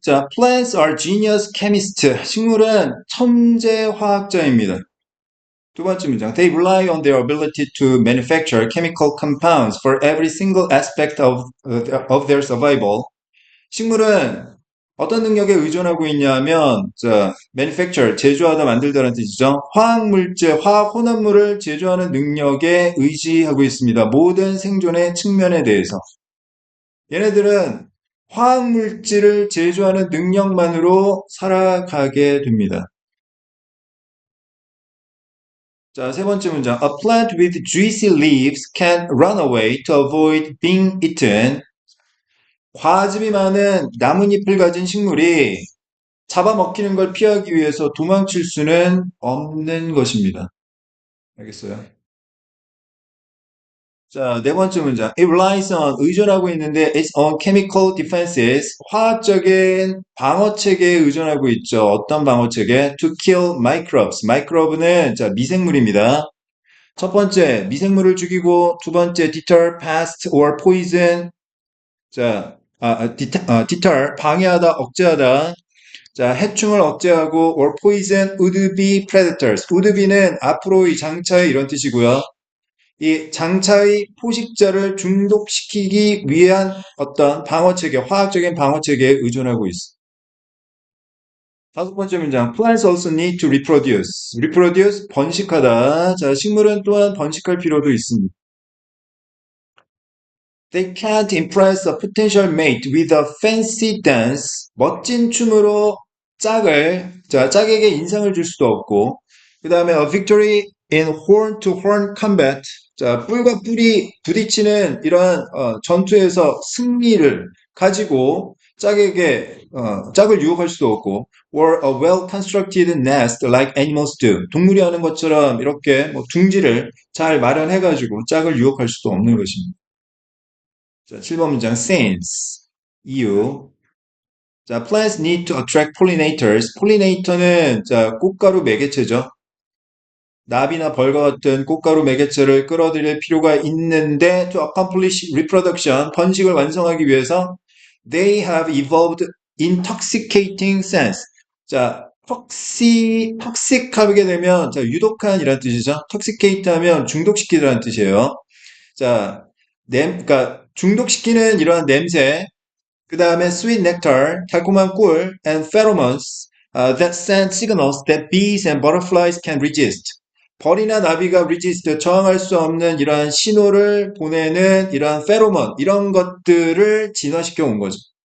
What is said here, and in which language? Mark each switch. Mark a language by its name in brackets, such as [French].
[English] 자, plants are genius chemists. [Korean] 식물은 천재 화학자입니다. 두 번째 문장. [English] They rely on their ability to manufacture chemical compounds for every single aspect of their survival. [Korean] 식물은 어떤 능력에 의존하고 있냐면, 자, manufacture, 제조하다, 만들다라는 뜻이죠. 화학물질, 화학 혼합물을 제조하는 능력에 의지하고 있습니다. 모든 생존의 측면에 대해서. 얘네들은 화학물질을 제조하는 능력만으로 살아가게 됩니다. 자, 세 번째 문장. [English] A plant with juicy leaves can run away to avoid being eaten. [Korean] 과즙이 많은 나뭇잎을 가진 식물이 잡아먹히는 걸 피하기 위해서 도망칠 수는 없는 것입니다. 알겠어요? 자, 네 번째 문장. [English] It relies on [Korean] 의존하고 있는데 [English] its own chemical defenses [Korean] 화학적인 방어 체계에 의존하고 있죠. 어떤 방어 체계? [English] To kill microbes. [Korean] microbe는 자, 미생물입니다. 첫 번째, 미생물을 죽이고 두 번째, [English] deter pest or poison. [Korean] 자, deter 방해하다, 억제하다. 자, 해충을 억제하고 [English] or poison would be predators. [Korean] would be는 앞으로의 장차의 이런 뜻이고요. 이 장차의 포식자를 중독시키기 위한 어떤 방어체계, 화학적인 방어체계에 의존하고 있어. 다섯 번째 문장. [English] Plants also need to reproduce. [Korean] reproduce, 번식하다. 자, 식물은 또한 번식할 필요도 있습니다. [English] They can't impress a potential mate with a fancy dance. [Korean] 멋진 춤으로 짝에게 인상을 줄 수도 없고, 그 다음에 [English] a victory in horn to horn combat. [Korean] 자, 뿔과 뿔이 부딪히는 이러한 전투에서 승리를 가지고 짝을 유혹할 수도 없고, [English] or a well-constructed nest like animals do. [Korean] 동물이 하는 것처럼 이렇게 뭐 둥지를 잘 마련해가지고 짝을 유혹할 수도 없는 것입니다. 자, 7번 문장 since 이유. [English] 자, plants need to attract pollinators. [Korean] pollinator는 자, 꽃가루 매개체죠. 나비나 벌과 같은 꽃가루 매개체를 끌어들일 필요가 있는데 [English] to accomplish reproduction, [Korean] 번식을 완성하기 위해서 [English] they have evolved intoxicating sense. [Korean] 자, 톡식하게 되면 자, 유독한이라는 뜻이죠. toxicate 하면 중독시키다라는 뜻이에요. 자, 그러니까 중독시키는 이러한 냄새, 그 다음에 [English] sweet nectar, [Korean] 달콤한 꿀, [English] and pheromones that send signals that bees and butterflies can resist. [Korean] 벌이나 나비가 resist, 저항할 수 없는 이러한 신호를 보내는 이러한 페로몬, 이런 것들을 진화시켜 온 거죠.